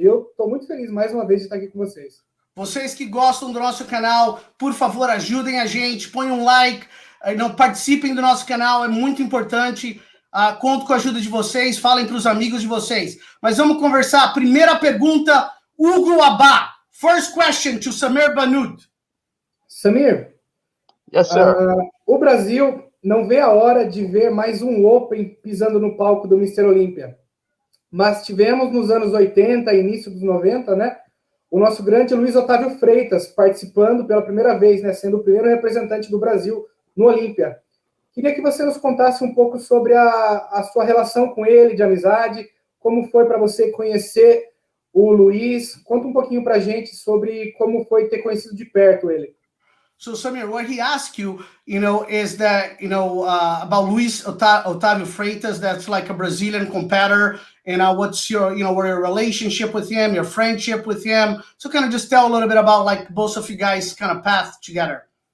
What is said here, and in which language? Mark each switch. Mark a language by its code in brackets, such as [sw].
[pt] Eu estou muito feliz, mais uma vez, de estar aqui com vocês. Vocês que gostam do nosso canal, por favor, ajudem a gente, põem um like, participem do nosso canal, é muito importante. Conto com a ajuda de vocês, falem para os amigos de vocês. Mas vamos conversar. Primeira pergunta, Hugo Abá. [en] First question to Samir Bannout. Samir, yes, sir. [pt] O Brasil não vê a hora de ver mais um Open pisando no palco do Mr. Olympia. Mas tivemos nos anos 80 e início dos 90, né? O nosso grande Luiz Otávio Freitas participando pela primeira vez, né? Sendo o primeiro representante do Brasil no Olympia. Queria que você nos contasse um pouco sobre a sua relação com ele, de amizade, como foi para você conhecer o Luiz. Conta um pouquinho para a gente sobre como foi ter conhecido de perto ele. [en] So, Samir, what he asked you, is that, about Luis Otávio Freitas, that's like a Brazilian competitor, and what's your, your relationship with him, your friendship with him. So kind of just tell a little bit about, like, both of you guys kind of path together.